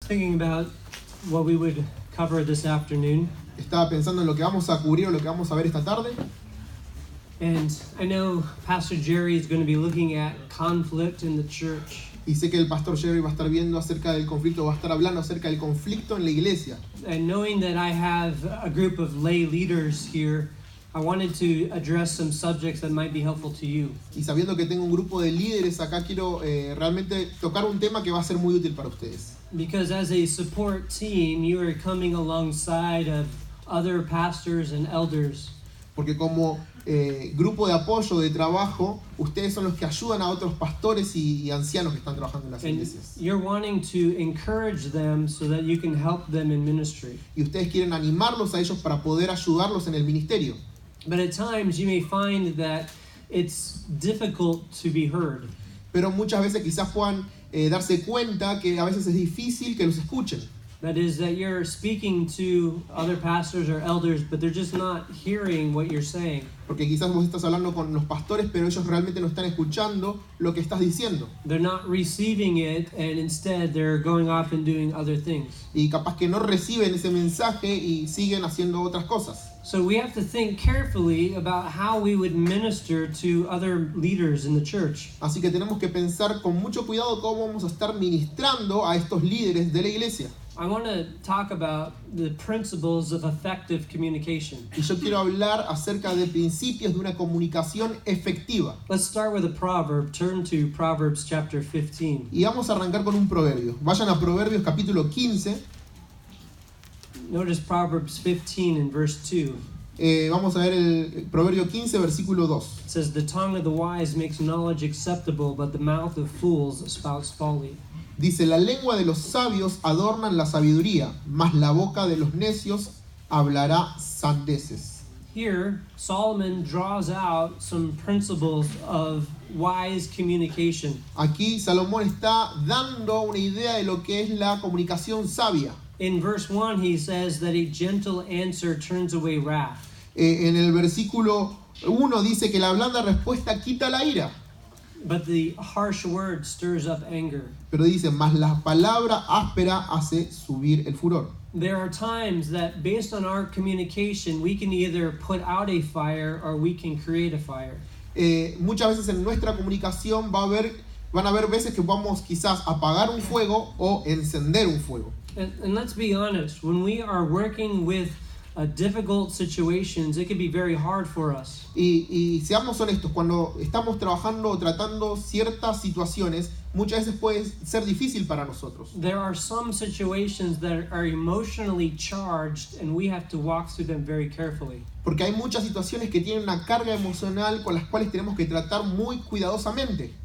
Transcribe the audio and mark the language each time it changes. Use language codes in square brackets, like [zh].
[en] thinking about what we would cover this afternoon, [es] Estaba pensando en lo que vamos a cubrir o lo que vamos a ver esta tarde. [en] and I know Pastor Jerry is going to be looking at conflict in the church. [es] Y sé que el pastor Jerry va a estar viendo acerca del conflicto, va a estar hablando acerca del conflicto en la iglesia. [en] And knowing that I have a group of lay leaders here, I wanted to address some subjects that might be helpful to you. [es] Y sabiendo que tengo un grupo de líderes acá, quiero realmente tocar un tema que va a ser muy útil para ustedes. [en] Because as a support team, you are coming alongside of other pastors and elders. [es] Porque como grupo de apoyo, de trabajo, ustedes son los que ayudan a otros pastores y ancianos que están trabajando en las [en] And [es] iglesias. [en] you're wanting to encourage them so that you can help them in ministry. [es] Y ustedes quieren animarlos a ellos para poder ayudarlos en el ministerio. [en] But at times you may find that it's difficult to be heard. [es] Pero muchas veces quizás puedan darse cuenta que a veces es difícil que los escuchen. [en] That is, that you're speaking to other pastors or elders, but they're just not hearing what you're saying. [es] Porque quizás vos estás hablando con los pastores, pero ellos realmente no están escuchando lo que estás diciendo. [en] They're not receiving it, and instead they're going off and doing other things. [es] Y capaz que no reciben ese mensaje y siguen haciendo otras cosas. [en] So we have to think carefully about how we would minister to other leaders in the church. [es] Así que tenemos que pensar con mucho cuidado cómo vamos a estar ministrando a estos líderes de la iglesia. [en] I want to talk about the principles of effective communication. [es] Y yo quiero hablar acerca de principios de una comunicación efectiva. [en] Let's start with a proverb. Turn to Proverbs chapter 15. [es] Y vamos a arrancar con un proverbio. Vayan a Proverbios capítulo 15. [en] Notice Proverbs 15 and verse 2. [es] Vamos a ver el Proverbio 15, versículo 2. [en] It says, "The tongue of the wise makes knowledge acceptable, but the mouth of fools spouts folly." [es] Dice, la lengua de los sabios adornan la sabiduría, mas la boca de los necios hablará sandeces. [en] Here, Solomon draws out some principles of wise communication. [es] Aquí Salomón está dando una idea de lo que es la comunicación sabia. [en] In verse 1, he says that a gentle answer turns away wrath. [es] En el versículo 1 dice que la blanda respuesta quita la ira. [en] But the harsh word stirs up anger. [es] Pero dice, mas la palabra áspera hace subir el furor. [en] There are times that based on our communication, we can either put out a fire or we can create a fire. [es] Muchas veces en nuestra comunicación van a haber veces que vamos quizás apagar un fuego o encender un fuego. [en] And let's be honest, when we are working with difficult situations, it can be very hard for us. [es] Y seamos honestos, cuando estamos trabajando o tratando ciertas situaciones, muchas veces puede ser difícil para nosotros. [en] There are some situations that are emotionally charged and we have to walk through them very carefully. [es] Porque hay muchas situaciones que tienen una carga emocional con las cuales tenemos que tratar muy cuidadosamente.